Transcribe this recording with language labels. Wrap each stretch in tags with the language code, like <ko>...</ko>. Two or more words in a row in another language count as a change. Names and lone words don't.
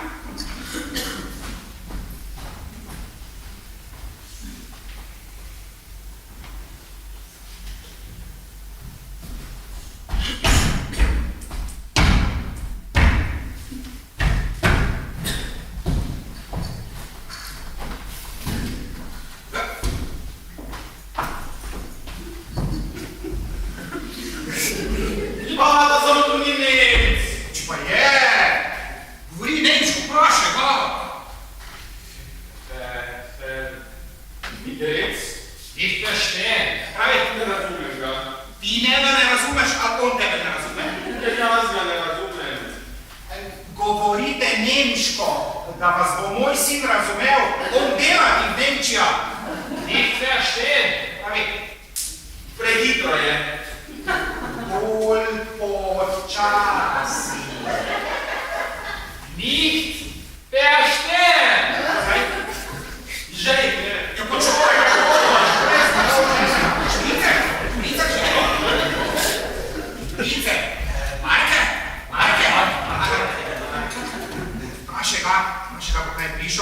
<sl>Pa, da samo tu ni Nemec. Če pa je, govori nemško, vprašaj ga. Nigerec?</sl> <de>Nicht verstehen.</de> <sl>Pravi, Ne razumeš ga. ti njega ne razumeš, ali on tebe ne razume. Ker jaz ga ne razumem. Govorite nemško, da vas bo moj sin razumel. On dela in Nemčija.</sl> <de>Nicht verstehen.</de> <sl>Pravi, Prehitro je. bolj počasi.</sl> <de>Nicht verstehen.</de> <sl>Žej, ne. Ja, počakaj, Špricer, Marke. Vprašaj ga, bo kaj prišel.</sl>